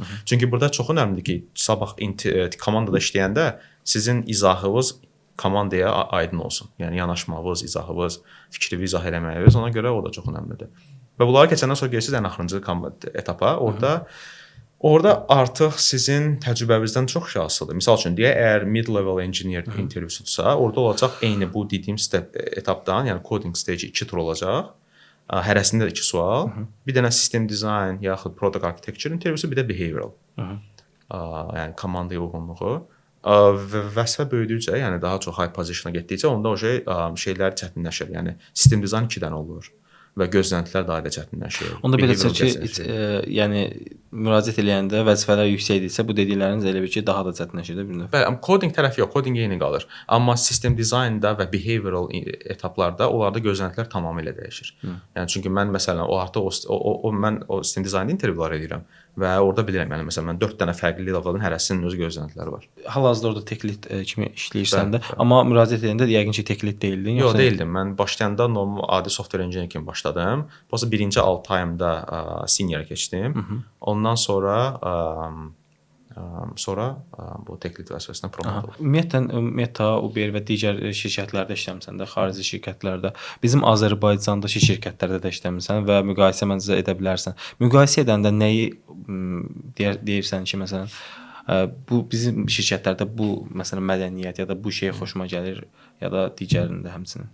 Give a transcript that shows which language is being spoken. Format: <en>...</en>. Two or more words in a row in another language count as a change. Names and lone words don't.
<az>Çünki burada çox önəmlidir ki, sabah komandada işləyəndə sizin izahınız komandaya aydın olsun. Yəni yanaşmağınız, izahınız, fikrinizi izah eləməyiniz, ona görə o da çox önəmlidir. Və bunları keçəndən sonra gedirsiniz ən axırıncı etapa. Orada artıq sizin təcrübəvinizdən çox şey asılıdır. Misal üçün deyək, əgər</az> <en>mid-level engineer</en> <az>intervyusudursa, orada olacaq eyni bu dediyim etapdan, yəni</az> <en>coding stage</en> <az>2 tur olacaq. Hərəsində də 2 sual. Bir dənə</az> <en>system design</en> <az>yaxud</az> <en>product architecture</en> <az>intervyusu, bir də behavioral. Yəni komandaya uyğunluğu. Vəzifə böyüdükcə, yəni daha çox</az> <en>high position-</en> <az>a getdikcə onda o şeylər çətinləşir. Yəni sistem dizayn 2 dənə olur və gözləntilər daha da çətinləşir. Onda belə ki, yəni müraciət edəndə vəzifələr yüksəkdirsə, bu dedikləriniz elə bir ki, daha da çətinləşir də bir növ. Bəli, coding tərəfi yox, coding eyni qalır. Amma sistem dizaynda və behavioral etaplarda onlarda gözləntilər tamamilə dəyişir. Yəni çünki mən məsələn mən o sistem dizaynda intervyular edirəm və orada bilirəm, yəni məsələn mən 4 dənə fərqli levelin hərəsinin öz gözləntiləri var. Hal-hazırda orada</az> <en>tech lead</en> <az>kimi işləyirsən də, amma müraciət edəndə yəqin ki,</az> <en>tech lead deyildin,</en> <az>yoxsa? Yox, deyildim. Mən başlayanda normal adi</az> <en>software engineer</en> <az>kimi başladım. Sonra birinci 6 ayımda senior keçdim. Ondan sonra bu</az> <en>tech lead</en> <az>vəzifəsinə promote oldum. Ümumiyyətlə Meta, Uber və digər şirkətlərdə işləmisən də, xarici şirkətlərdə. Bizim Azərbaycandakı şirkətlərdə də işləmisən və müqayisə məncə edə bilərsən. Müqayisə edəndə nəyi deyirsən ki, məsələn, bu bizim şirkətlərdə bu məsələn mədəniyyət ya da bu şey xoşuma gəlir ya da digərində həmçinin.</az>